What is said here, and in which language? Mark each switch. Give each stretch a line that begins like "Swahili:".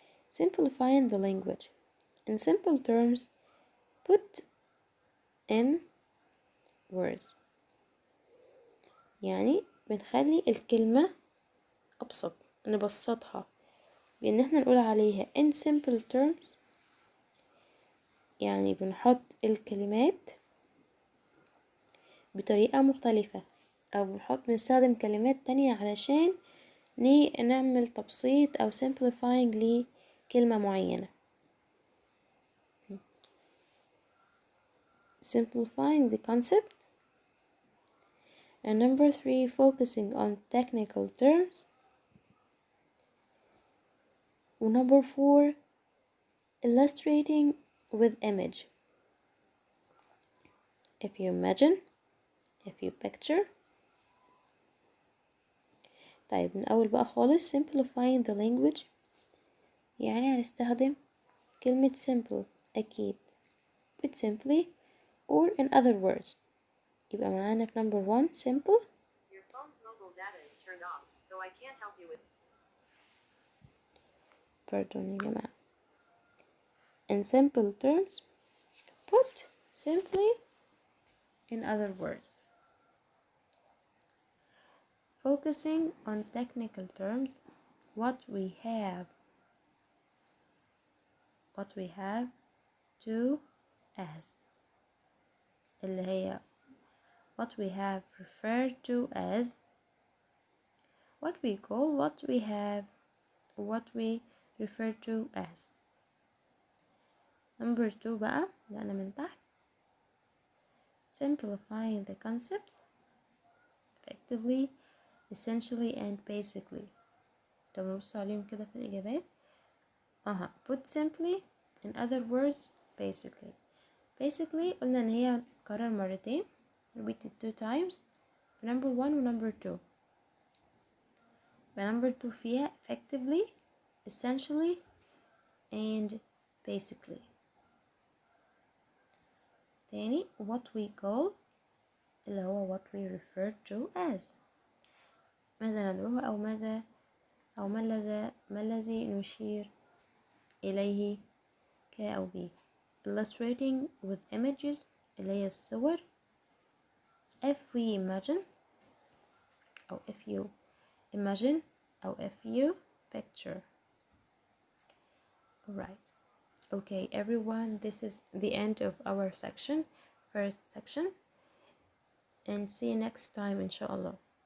English: Simplifying the language. In simple terms, put in words.
Arabic: يعني بنخلي الكلمة أبسط، نبسطها بإن احنا نقول عليها
English: in simple terms.
Arabic: يعني بنحط الكلمات بطريقة مختلفة، أو بنستخدم كلمات تانية علشان نعمل تبسيط أو simplifying لكلمة معينة.
English: Simplifying the concept. And number 3, focusing on technical terms. And number 4, illustrating with image. If you imagine, if you picture.
Arabic: طيب من أول بقى خالص
English: simplifying the language،
Arabic: يعني هنستخدم كلمة simple أكيد.
English: Put simply or in other words.
Arabic: يبقى معانا في number 1 simple.
English: Your phone's mobile data is turned off, so I can't help you with.
Arabic: Pardon يا جماعة.
English: In simple terms, put simply in other words. Focusing on technical terms, what we have to as
Arabic: اللي هي
English: what we have referred to as, what we call, what we have, what we refer to as.
Arabic: Number 2 بقى بدأنا من تحت.
English: Simplifying the concept effectively, essentially and basically.
Arabic: طب نبص عليهم كده في الإجابات.
English: Put simply, in other words, basically.
Arabic: Basically قلنا إن هي تتكرر مرتين.
English: Repeat it 2 times. Number 1 و number 2. number 2
Arabic: فيها
English: effectively, essentially and basically.
Arabic: تاني
English: what we call
Arabic: اللي هو
English: what we refer to as.
Arabic: ماذا ندعوه أو ما الذي نشير إليه ك أو ب.
English: Illustrating with images
Arabic: اللي هي الصور.
English: If we imagine أو if you imagine أو if you picture. Alright. Okay everyone, this is the end of our section, first section, and see you next time inshallah.